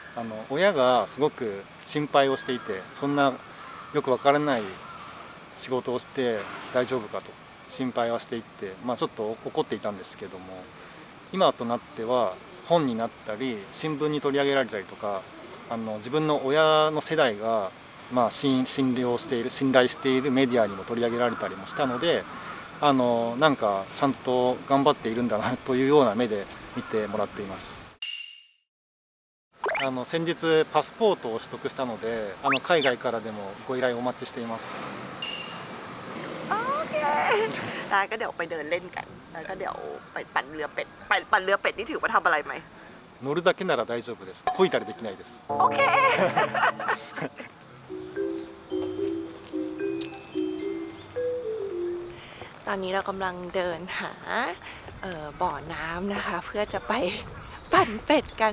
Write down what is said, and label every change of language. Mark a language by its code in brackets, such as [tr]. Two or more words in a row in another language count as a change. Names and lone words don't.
[ja] 親がすごく心配をしていて、そんなよくわからない仕事をして大丈夫かと心配はしていって、ちょっと怒っていたんですけども、今となっては本になったり新聞に取り上げられたりとか、自分の親の世代が信頼しているメディアにも取り上げられたりもしたので、なんかちゃんと頑張っているんだなというような目で見てもらっています。先日パスポートを取得したので、海外からでもご依頼お待ちしています。 [th] โอเคได้ก็เดี๋ยวไปเดินเล่นกันแล้วก็เดี๋ยวไปปั่นเรือเป็ดปั่นเรือเป็ดนี่ถือว่าทำอะไรไหม [ja] 乗るだけなら大丈夫です。漕いだりできないです。 [th] โอเคตอนนี้เรากำลังเดินหาบ่อน้ำนะคะเพื่อจะไปปั่นเป็ดกัน